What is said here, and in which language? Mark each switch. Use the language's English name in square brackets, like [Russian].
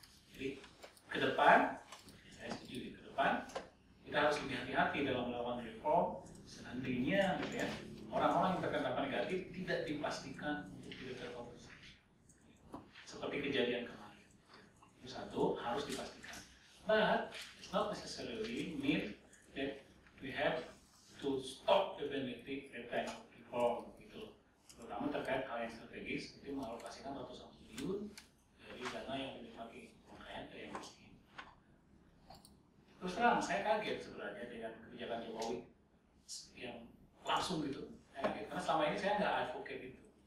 [Indonesian] Jadi ke depan saya setuju, ke depan kita harus lebih hati-hati dalam melakukan reform. Seandainya gitu ya, orang-orang yang terkena dampak negatif tidak dipastikan untuk tidak terkompensasi seperti kejadian kemarin. Itu satu, harus dipastikan. [English] But it's not necessarily mean that we have to stop the benefit that kind of reform [Indonesian] gitu. Terutama terkait hal yang strategis, itu mengalokasikan ratusan triliun dari dana yang dipakai orang kaya yang miskin. Terus terang, saya kaget sebenarnya dengan kebijakan Jokowi yang langsung gitu. Saya kaget, karena selama ini saya nggak advocate itu.